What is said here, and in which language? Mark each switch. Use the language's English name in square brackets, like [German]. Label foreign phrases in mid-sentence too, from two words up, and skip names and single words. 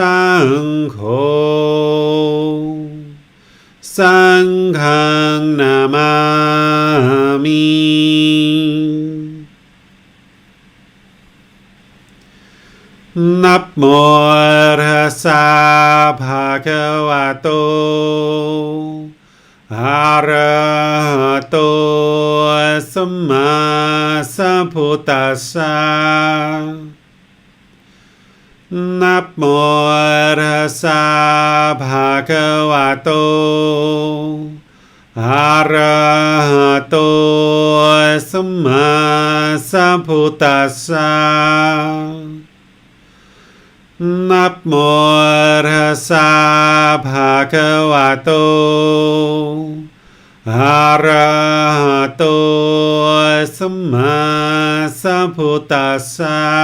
[Pali] Saṅgho Saṅghang Namami Namo Tassa Bhagavato Arahato Samma Sambuddhassa Namo Tassa Bhagavato อะระหะโตสัมมาสัมพุทธัสสะ นะโมตัสสะภะคะวะโตอะระหะโตสัมมาสัมพุทธัสสะ